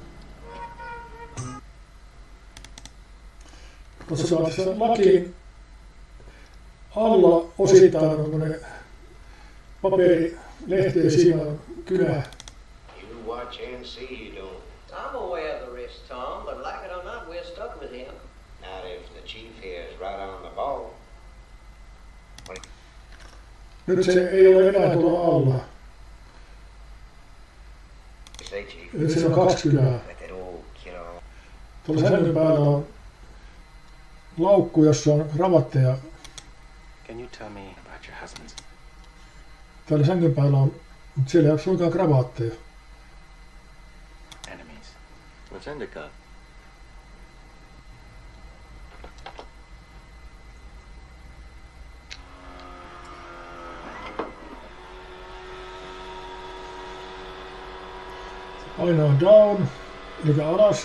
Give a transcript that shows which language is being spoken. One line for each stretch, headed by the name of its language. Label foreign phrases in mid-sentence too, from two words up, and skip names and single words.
Finnish: Katsotaan tässä lakin alla osittain on tämmöinen paperilehti ja siinä on kynä.
English: You watch and see you don't. I'm aware of the risk, Tom, but like it or not, we're stuck with him. Not if the chief here is right on the ball.
Finnish: Nyt se ei ole enää tuolla alla.
English: You say, chief.
Finnish: Nyt siinä on 2 kynää.
English: Let that old kid on.
Finnish: Tuolla sängyn päällä on laukku, jossa on ravatteja.
English: Can you tell me about your husbands?
Finnish: Täällä sängyn päällä on, mutta siellä ei ole suinkaan kravaatteja.
English: Enemies. What's Endicott?
Finnish: Aina down, eli alas.